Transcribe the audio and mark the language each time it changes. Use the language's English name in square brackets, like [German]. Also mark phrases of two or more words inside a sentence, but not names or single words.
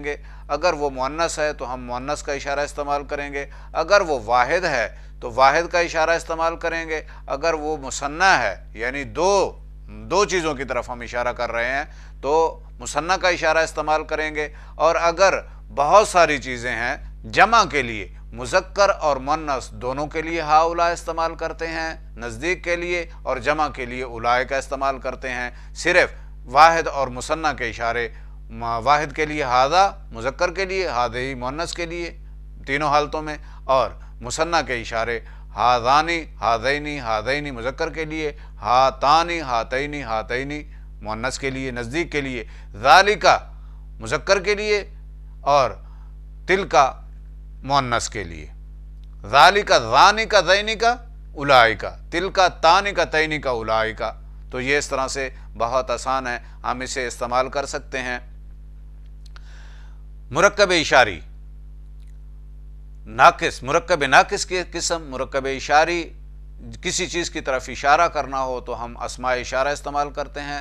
[Urdu] گے، اگر وہ مؤنث ہے تو ہم مؤنث کا اشارہ استعمال کریں گے، اگر وہ واحد ہے تو واحد کا اشارہ استعمال کریں گے، اگر وہ مثنیٰ ہے یعنی دو چیزوں کی طرف ہم اشارہ کر رہے ہیں تو مثنیٰ کا اشارہ استعمال کریں گے، اور اگر بہت ساری چیزیں ہیں جمع کے لیے مذکر اور مؤنث دونوں کے لیے ہاؤلا استعمال کرتے ہیں، نزدیک کے لیے اور جمع کے لیے اولئک کا استعمال کرتے ہیں۔ صرف واحد اور مثنیٰ کے اشارے، واحد کے لیے ھذا، مذکر کے لیے ھذہ مؤنث کے لیے تینوں حالتوں میں، اور مثنیٰ کے اشارے [Arabic] ہاذانی ہاذینی ہاذینی [Urdu] مذکر کے لیے، [Arabic] ہاتانی ہاتینی ہاتینی [Urdu] مؤنث کے لیے، نزدیک کے لیے، ذالکا مذکر کے لیے اور تلکا مؤنث کے لیے، [Arabic] ذالکا ذانکا زینکا اولئکا، تلکا تانکا تینکا اولئکا۔ [Urdu] تو یہ اس طرح سے بہت آسان ہے، ہم اسے استعمال کر سکتے ہیں۔ مرکب اشاری ناقص، مرکب ناقص کی قسم، مرکب اشاری کسی چیز کی طرف اشارہ کرنا ہو تو ہم اسماء اشارہ استعمال کرتے ہیں۔